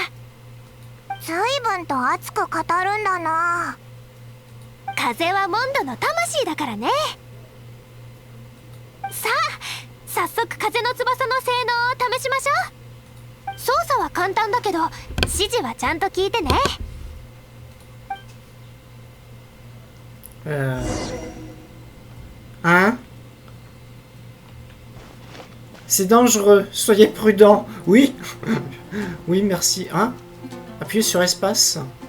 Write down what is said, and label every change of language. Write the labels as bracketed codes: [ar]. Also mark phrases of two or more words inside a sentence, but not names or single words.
[ja] 随分と熱く語るんだな。風はモンドの魂だからね。さあ、早速風の翼の性能を試しましょう。操作は簡単だけど指示はちゃんと聞いてね。 [fr] Hein? C'est dangereux, soyez prudents. Oui. Oui, merci. Hein? Appuyez sur espace.